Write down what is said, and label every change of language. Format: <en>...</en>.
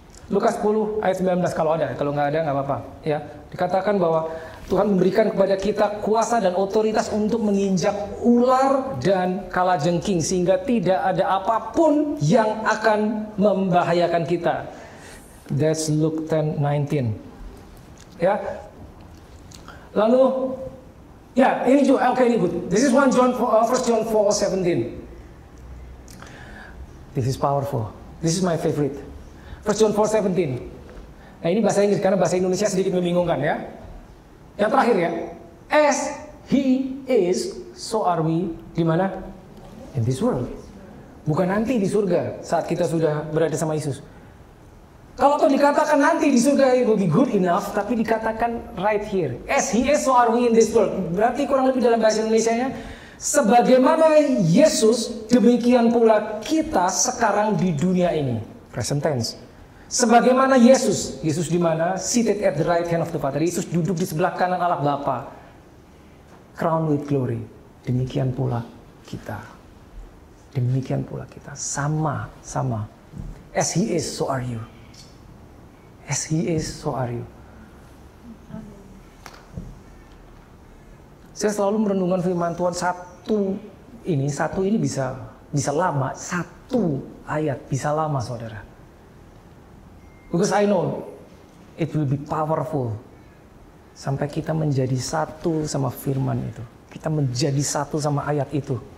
<id>Lukas 10 ayat 19 kalau ada, kalau nggak ada nggak apa-apa. Ya, dikatakan bahwa Tuhan memberikan kepada kita kuasa dan otoritas untuk menginjak ular dan kalajengking sehingga tidak ada apapun yang akan membahayakan kita.</id> <en>That's Luke 10:19.</en> <id>Ya. Lalu ya, ini juga oke, ini good.</id> <en>This is 1 John 4:17. This is powerful. This is my favorite. 1 John 4:17.</en> <id>Nah ini bahasa Inggris karena bahasa Indonesia sedikit membingungkan ya. Yang terakhir ya,</id> <en>as he is, so are we.</en> <id>Di mana?</id> <en>In this world.</en> <id>Bukan nanti di surga saat kita sudah berada sama Yesus. Kalau tuh dikatakan nanti di surga</id> <en>it will be good enough,</en> <id>tapi dikatakan</id> <en>right here. As he is, so are we in this world.</en> <id>Berarti kurang lebih dalam bahasa Indonesianya, sebagaimana Yesus, demikian pula kita sekarang di dunia ini. Present tense. Sebagaimana Yesus, Yesus di mana?</id> <en>Seated at the right hand of the Father.</en> <id>Yesus duduk di sebelah kanan Allah Bapa.</id> <en>Crowned with glory.</en> <id>Demikian pula kita. Demikian pula kita. Sama.</id> <en>As he is, so are you. As he is, so are you.</en> <id>Saya selalu merenungkan firman Tuhan satu ini bisa lama. Satu ayat bisa lama, saudara.</id> <en>Because I know it will be powerful.</en> <id>Sampai kita menjadi satu sama firman itu. Kita menjadi satu sama ayat itu.</id>